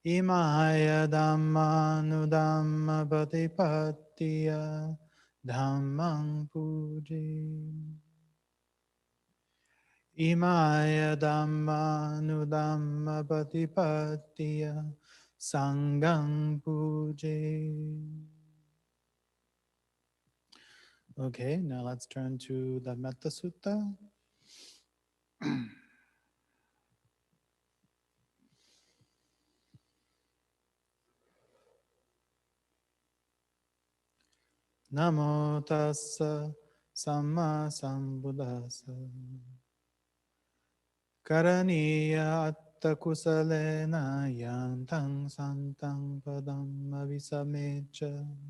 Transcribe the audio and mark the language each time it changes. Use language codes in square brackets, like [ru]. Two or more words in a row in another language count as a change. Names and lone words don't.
[pi] Imaya Dhammanudhamma Patipattiya Dhammang Puji. Imaya Dhammanudhamma Patipattiya Sanghang Puji. [en] Okay, now let's turn to the Metta Sutta. [pi] Namo tassa samma sambuddhassa karaniya atta kusalena yantang santang padam avisamecha